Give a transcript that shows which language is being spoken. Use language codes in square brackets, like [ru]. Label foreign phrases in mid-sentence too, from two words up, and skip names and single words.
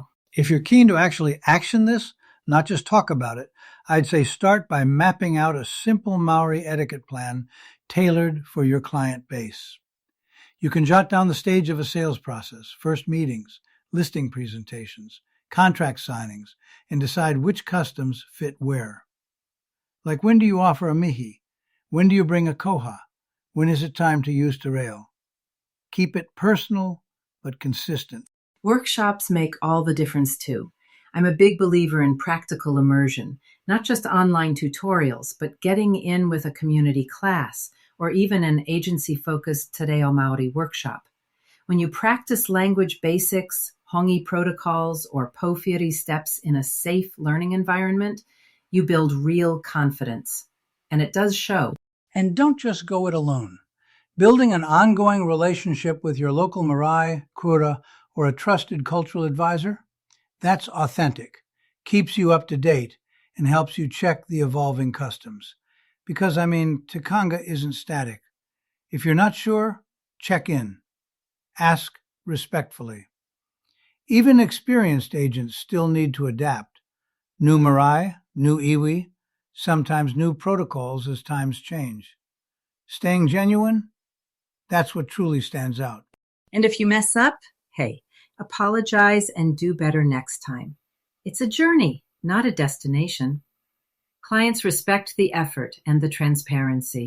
[en] If you're keen to actually action this, not just talk about it, I'd say start by mapping out a simple Māori etiquette plan tailored for your client base. You can jot down the stage of a sales process, first meetings, listing presentations, contract signings, and decide which customs fit where. Like, when do you offer a mihi? When do you bring a koha? When is it time to use te reo? Keep it personal but consistent. Workshops make all the difference too. I'm a big believer in practical immersion, not just online tutorials, but getting in with a community class or even an agency-focused Te Reo Māori workshop. When you practice language basics, hongi protocols, or pōwhiri steps in a safe learning environment, you build real confidence. And it does show. And don't just go it alone. Building an ongoing relationship with your local marae, kura, or a trusted cultural advisor, that's authentic, keeps you up to date, and helps you check the evolving customs. Because, Tikanga isn't static. If you're not sure, check in. Ask respectfully. Even experienced agents still need to adapt. New marae, new iwi, sometimes new protocols as times change. Staying genuine, that's what truly stands out. And if you mess up, hey, apologize and do better next time. It's a journey, not a destination. Clients respect the effort and the transparency.